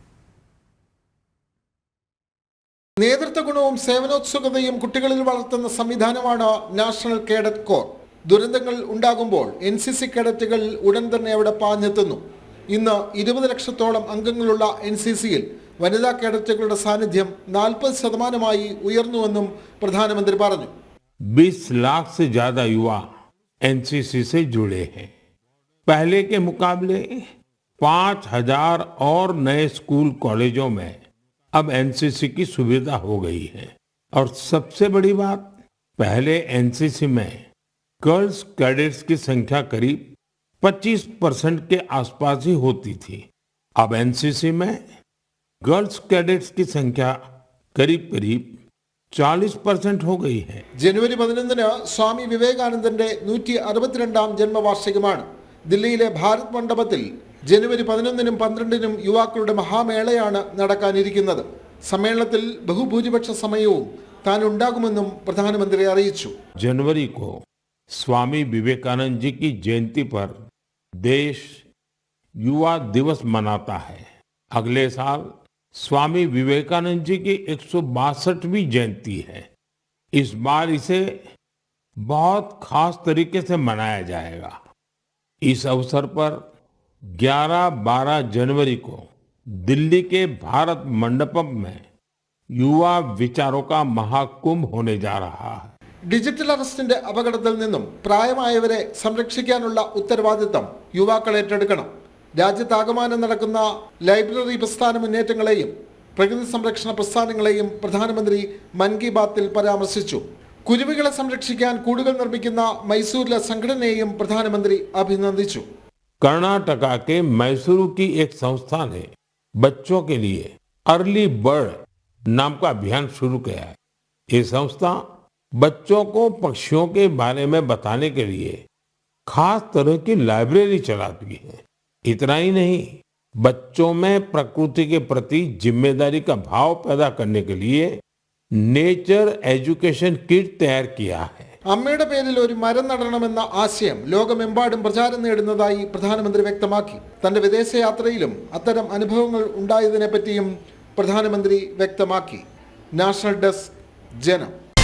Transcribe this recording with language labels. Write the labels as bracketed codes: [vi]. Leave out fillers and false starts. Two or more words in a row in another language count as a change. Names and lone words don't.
[ml] നേതൃത്വ ഗുണവും സേവനോത്സുകതയും കുട്ടികളിൽ വളർത്തുന്ന സംവിധാനമാണ് നാഷണൽ കേഡറ്റ് കോർ. ദുരന്തങ്ങൾ ഉണ്ടാകുമ്പോൾ NCC കേഡറ്റുകൾ ഉടൻ തന്നെ അവിടെ പാഞ്ഞെത്തുന്നു. ഇന്ന് 20 ലക്ഷത്തോളം അംഗങ്ങളുള്ള NCCയിൽ വനിതാ കേഡറ്റുകളുടെ സാന്നിധ്യം 40% ഉയർന്നുവെന്നും പ്രധാനമന്ത്രി പറഞ്ഞു. [hi] 20 लाख से ज्यादा युवा NCC से जुड़े हैं. पहले के मुकाबले 5000 और नए स्कूल कॉलेजों में अब NCC की सुविधा हो गई है. और सबसे बड़ी बात, पहले NCC में [en] girls cadets [hi] की संख्या करीब 25% के आसपास ही होती थी. अब NCC में [en] girls cadets [hi] की संख्या करीब 40% हो गई है. [ml] ജനുവരി 11 സ്വാമി വിവേകാനന്ദന്റെ 162ാം ജന്മവാർഷികമാണ്. ദില്ലിയിലെ ഭാരത് മണ്ഡപത്തിൽ ജനുവരി 11നും 12നും യുവാക്കളുടെ മഹാമേളയാണ് നടക്കാനിരിക്കുന്നത്. സമ്മേളനത്തിൽ ബഹുഭൂരിപക്ഷ സമയവും താൻ ഉണ്ടാകുമെന്നും പ്രധാനമന്ത്രി അറിയിച്ചു. [hi] जनवरी को स्वामी विवेकानंद जी की जयंती पर देश युवा दिवस मनाता है. अगले साल स्वामी विवेकानंद जी की 162वीं जयंती है. इस बार इसे बहुत खास तरीके से मनाया जाएगा. इस अवसर पर 11-12 जनवरी को दिल्ली के भारत मंडपम में युवा विचारों का महाकुंभ होने जा रहा है. [ml] ഡിജിറ്റൽ അറസ്റ്റിന്റെ അപകടത്തിൽ നിന്നും പ്രായമായവരെ സംരക്ഷിക്കാനുള്ള ഉത്തരവാദിത്തം യുവാക്കൾ ഏറ്റെടുക്കണം. രാജ്യത്താകമാനം നടക്കുന്ന ലൈബ്രറി പ്രസ്ഥാന മുന്നേറ്റങ്ങളെയും പ്രകൃതി സംരക്ഷണ പ്രസ്ഥാനങ്ങളെയും പ്രധാനമന്ത്രി മൻ കി ബാത്തിൽ പരാമർശിച്ചു. കുരുവികളെ സംരക്ഷിക്കാൻ കൂടുകൾ നിർമ്മിക്കുന്ന മൈസൂരിലെ സംഘടനയെയും പ്രധാനമന്ത്രി അഭിനന്ദിച്ചു. [hi] कर्नाटका के मैसूरू की एक संस्था ने बच्चों के लिए अर्ली बर्ड नाम का अभियान शुरू किया है. ये संस्था बच्चों को पक्षियों के बारे में बताने के लिए खास तरह की लाइब्रेरी चलाती है. इतना ही नहीं, बच्चों में प्रकृति के प्रति जिम्मेदारी का भाव पैदा करने के लिए [en] nature education kit [hi] तैयार किया है. [ml] അമ്മയുടെ പേരിൽ ഒരു മരം നടണമെന്ന ആശയം ലോകമെമ്പാടും പ്രചാരം നേടുന്നതായി പ്രധാനമന്ത്രി വ്യക്തമാക്കി. തന്റെ വിദേശയാത്രയിലും അത്തരം അനുഭവങ്ങൾ ഉണ്ടായതിനെ പറ്റിയും പ്രധാനമന്ത്രി വ്യക്തമാക്കി. നാഷണൽ ഡെസ്ക്, ജനം.